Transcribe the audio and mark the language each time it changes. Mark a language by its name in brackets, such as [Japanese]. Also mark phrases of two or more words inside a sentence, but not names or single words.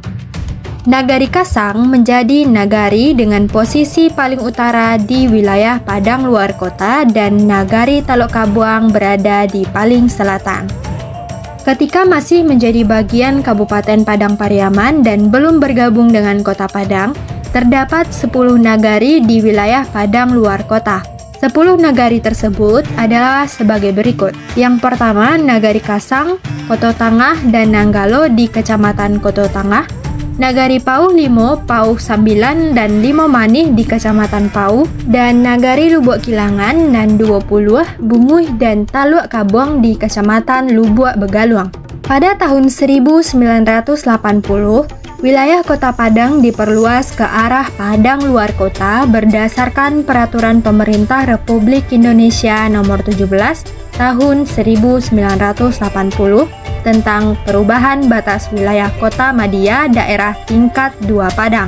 [Indonesian] Nagari Kasang menjadi nagari dengan posisi paling utara di wilayah Padang luar kota dan Nagari Taluk Kabuang berada di paling selatan. Ketika masih menjadi bagian Kabupaten Padang Pariaman dan belum bergabung dengan Kota Padang, terdapat 10 nagari di wilayah Padang luar kota. 10 nagari tersebut adalah sebagai berikut. Yang pertama, Nagari Kasang, Koto Tangah, dan Nanggalo di Kecamatan Koto Tangah. Nagari Pauh Limo, Pauh Sambilan, dan Limo Manih di Kecamatan Pauh, dan Nagari Lubuk Kilangan, dan 20 Bunguh dan Taluk Kabuang di Kecamatan Lubuk Begaluang. Pada tahun 1980, wilayah Kota Padang diperluas ke arah Padang luar kota berdasarkan Peraturan Pemerintah Republik Indonesia Nomor 17 Tahun 1980 tentang perubahan batas wilayah Kota Madia Daerah Tingkat 2 Padang.